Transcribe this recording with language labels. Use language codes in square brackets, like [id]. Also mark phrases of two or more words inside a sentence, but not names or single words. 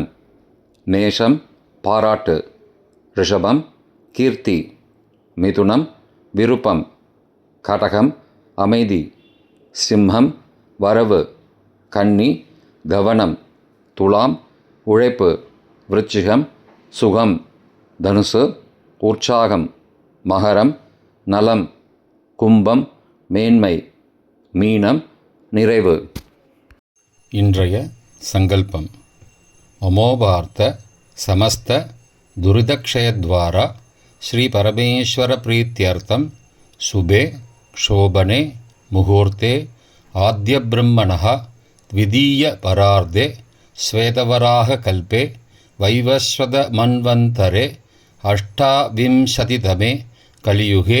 [ta] மேஷம் பாராட்டு ரிஷபம் கீர்த்தி மிதுனம் விருப்பம் கடகம் அமைதி சிம்மம் வரவு கன்னி கவனம் துலாம் உழைப்பு விருச்சிகம் சுகம் தனுசு உற்சாகம் மகரம் நலம் கும்பம் மேன்மை மீனம் நிறைவு. இன்றைய சங்கல்பம். [sa] अमोपार्त्त समस्त दुरितक्षयद्वारा श्रीपरमेश्वरप्रीत्यर्थं शुभे शोभने मुहूर्ते आद्यब्रह्मणः द्वितीयपरार्धे श्वेतवराहकल्पे वैवस्वतमन्वन्तरे अष्टाविंशतितमे कलियुगे